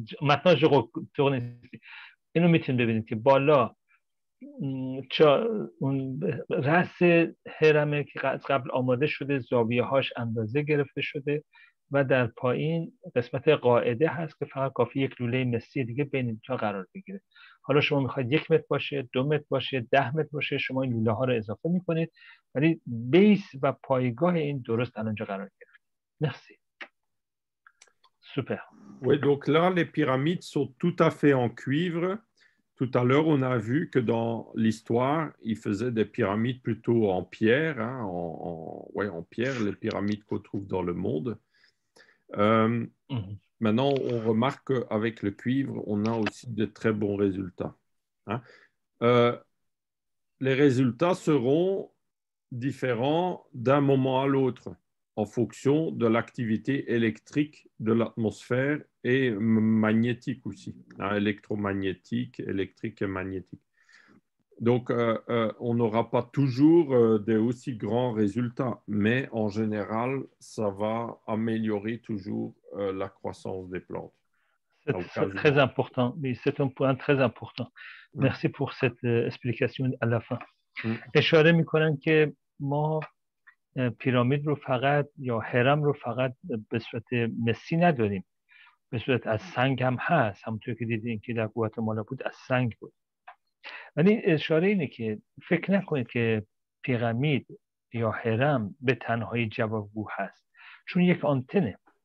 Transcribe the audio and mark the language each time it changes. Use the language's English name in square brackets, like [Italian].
[French] Maintenant je retourne ici. [Persian] اینو میتونید ببینید که بالا اون رأس هرمه که از قبل آماده شده، زاویه هاش اندازه گرفته شده و در پایین قسمت قاعده هست که فقط کافی یک لوله مسی دیگه بین تا قرار بگیره. حالا شما میخواید 1 متر باشه، 2 متر باشه، 10 متر باشه، شما این لوله ها رو اضافه میکنید ولی بیس و پایگاه این درست الانجا قرار گرفته. [French] Merci. Super. Oui, donc là, les pyramides sont tout à fait en cuivre. Tout à l'heure, on a vu que dans l'histoire, ils faisaient des pyramides plutôt en pierre, hein, en pierre, les pyramides qu'on trouve dans le monde. Maintenant, on remarque qu'avec le cuivre, on a aussi de très bons résultats. Hein. Les résultats seront différents d'un moment à l'autre en fonction de l'activité électrique de l'atmosphère et magnétique aussi, hein, électromagnétique, électrique et magnétique. Donc, on n'aura pas toujours des aussi grands résultats, mais en général, ça va améliorer toujours la croissance des plantes. C'est très important, mais c'est un point très important. Merci pour cette explication à la fin. [Persian] اشاره میکنن که ما پیرامید رو فقط یا هرم رو فقط به صورت مسی نداریم، به صورت از سنگ هم هست، همونطور که دیدین که در گواتمالا بود از سنگ بود. ولی اشاره اینه که فکر نکنید که پیرامید یا هرم به تنهایی جوابگو هست، چون یک آنتنه.